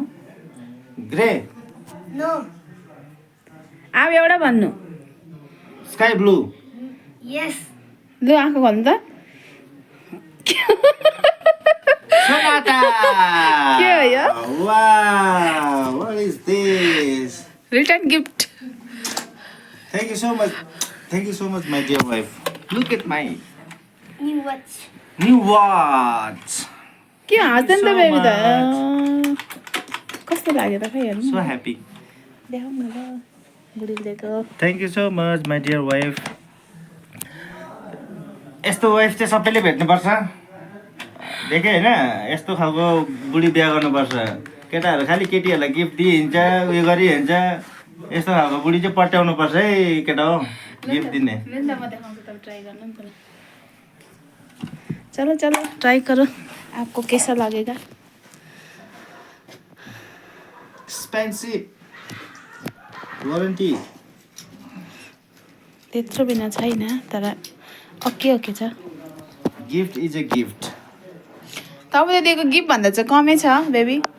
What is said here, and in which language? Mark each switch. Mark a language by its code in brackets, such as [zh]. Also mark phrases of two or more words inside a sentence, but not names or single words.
[en] ग्रे। नो। [ne] अब एउटा भन्नु। [en] sky blue. यस। [ne] लु आँखा खोल्नु त। सोनाटा। के हो यो? [en] वाउ, What is this? Return gift. Thank you so much, my dear wife. Look at my New watch. new watch. [ne] के हाँस्दैन त [en] so [ne] बेबी त। [en] much. [ne] कस्तो लाग्यो त खै हेर्नु। [en] So happy. [ne] देखाउँ न ल बुढीलेको। [en] Thank you so much, my dear wife. [ne] यस्तो वाइफ चाहिँ सबैले भेट्नुपर्छ। देखेँ होइन, यस्तो खालको बुढी बिहा गर्नुपर्छ। केटाहरू खालि केटीहरूलाई गिफ्ट दिइहिन्छ, उयो गरिहिन्छ। यस्तो खालको बुढी चाहिँ पट्याउनु पर्छ है केटा हो, गिफ्ट दिने। म देखाउँछु, तब ट्राई गर्नु नि पहिला। [hi] चलो ट्राई करो, आपको कैसा लगेगा? [en] Expensive warranty. [ne] त्यत्रो बिना छैन, तर ओके छ। [en] Gift is a gift. [ne] तपाईँले दिएको गिफ्ट भन्दा चाहिँ कमै छ बेबी।